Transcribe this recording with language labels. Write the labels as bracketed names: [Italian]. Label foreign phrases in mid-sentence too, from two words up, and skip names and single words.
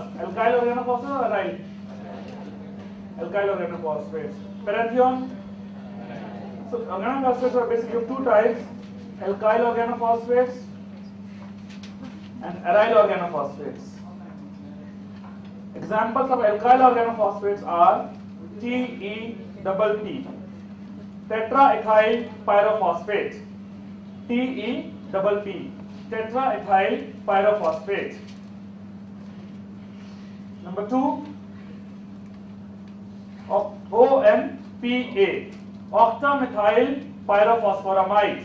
[English] Alkyl organophosphates or aryl? Alkyl organophosphates. Parathion. So organophosphates are basically of two types: alkyl organophosphates and aryl organophosphates. Examples of alkyl organophosphates are TEPP, tetraethyl pyrophosphate. TEPP, tetraethyl pyrophosphate. Number 2, OMPA, octamethyl pyrophosphoramide.